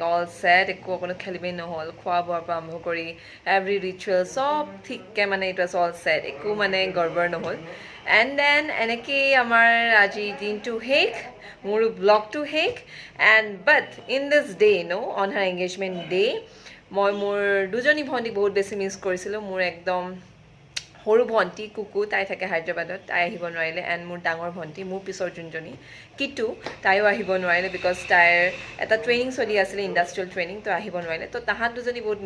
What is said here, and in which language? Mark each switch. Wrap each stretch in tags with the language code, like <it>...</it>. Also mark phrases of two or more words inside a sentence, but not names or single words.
<en>all set</en> <as>একো কোনো খেলিবই নহল খোৱা বোৱাৰ পৰা আৰম্ভ কৰি</as> <en>every ritual</en> <hi>सब ठीकके</hi> <as>মানে</as> <en>it was all set</en> <as>একো মানে গড়বড় নহল</as> <en>and then</en> <as>এনেকে আমাৰ আজি দিনটো শেষ মোৰ ব্লগটো শেষ</as> <en>and but in this day no on her engagement day</en> <as>মই মোৰ দুজনী ভণ্টি বহুত বেছি মিস কৰিছিলো মোৰ একদম সৰু ভণ্টি কুকু তাই থাকে হায়দৰাবাদত তাই আহিব নোৱাৰিলে এণ্ড মোৰ ডাঙৰ ভণ্টি মোৰ পিছৰ যোনজনী কিটু তাইও আহিব নোৱাৰিলে বিকজ তাইৰ এটা ট্ৰেইনিং চলি আছিলে</as> <en>industrial training</en> <as>তো আহিব নোৱাৰিলে তো তাহাঁত দুজনী বহুত</as>